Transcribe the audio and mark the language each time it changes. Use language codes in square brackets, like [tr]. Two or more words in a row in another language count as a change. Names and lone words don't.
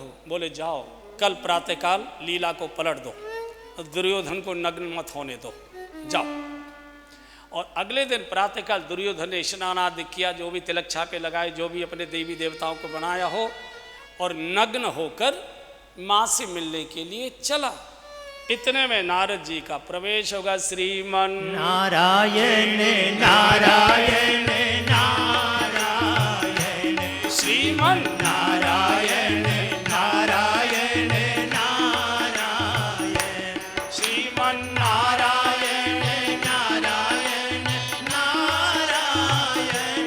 [hi] बोले जाओ, कल प्रातःकाल लीला को पलट दो, दुर्योधन को नग्न मत होने दो, जाओ। और अगले दिन प्रातःकाल दुर्योधन ने स्नान आदि किया, जो भी तिलक छापे लगाए, जो भी अपने देवी देवताओं को बनाया हो, और नग्न होकर माँ से मिलने के लिए चला। इतने में नारद जी का प्रवेश होगा। श्रीमन नारायण नारायण नारायण, श्रीमन नारायण नारायण नारायण, श्रीमन नारायण नारायण नारायण,